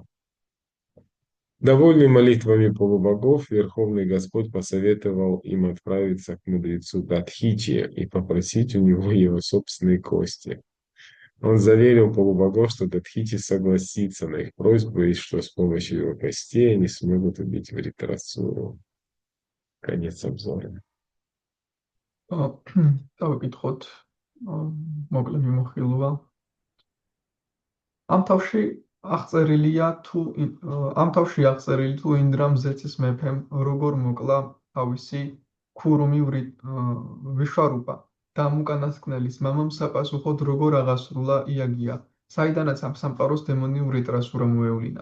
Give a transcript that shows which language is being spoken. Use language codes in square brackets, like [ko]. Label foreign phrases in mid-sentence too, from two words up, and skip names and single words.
[ru] Довольный молитвами полубогов, Верховный Господь посоветовал им отправиться к мудрецу Датхичи и попросить у него его собственные кости. Он заверил полубогов, что Датхичи согласится на их просьбу и что с помощью его костей они смогут убить Вритрасуру. Конец обзора. [ka] დავიკითხოთ მოკლე მიმოხილვა. ამ თავში აღწერილია თუ ინდრამ ზეცის მეფემ როგორ მოკლა თავისი ქურუმი ვიშვარუპა და ამ უკანასკნელის მამამ საპასუხოდ როგორ აღასრულა იაგია, საიდანაც ამ სამყაროს დემონი ვრიტრასურა მოევლინა.